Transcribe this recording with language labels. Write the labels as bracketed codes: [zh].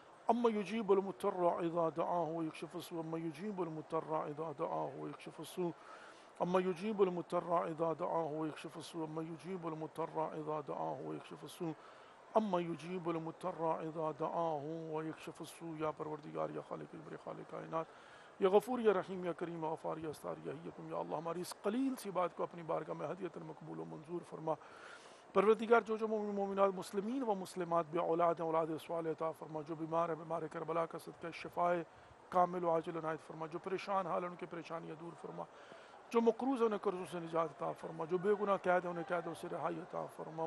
[ar] أما يجيب المضطر إذا دعاه ويكشف السوء, أما يجيب المضطر إذا دعاه ويكشف السوء, أما يجيب المضطر إذا دعاه ويكشف السوء, أما يجيب المضطر إذا دعاه ويكشف السوء, اما یجیب المضطر اذا دعاه ویکشف السوء. [ur] یا پروردگار, یا خالق البر, خالق کائنات, یا غفور, یا رحیم, یا کریم, یا غفار, یا استار, یا حیکم. یا اللہ, ہماری اس قلیل سی بات کو اپنی بارگاہ میں ہدیۃ مقبول و منظور فرما. پروردگار, جو مومن مومنات مسلمین و مسلمات بے اولاد ہیں, اولاد صالح عطا فرما. جو بیمار ہیں, بیمار کربلا کا صدقہ شفائے کامل و عاجل عنایت فرما. جو پریشان حال ہیں, ان کی پریشانیاں دور فرما. جو مقروض ہیں, انہیں قرضوں سے نجات عطا فرما. جو بے گناہ قید ہیں, انہیں قیدوں سے رہائی عطا فرما.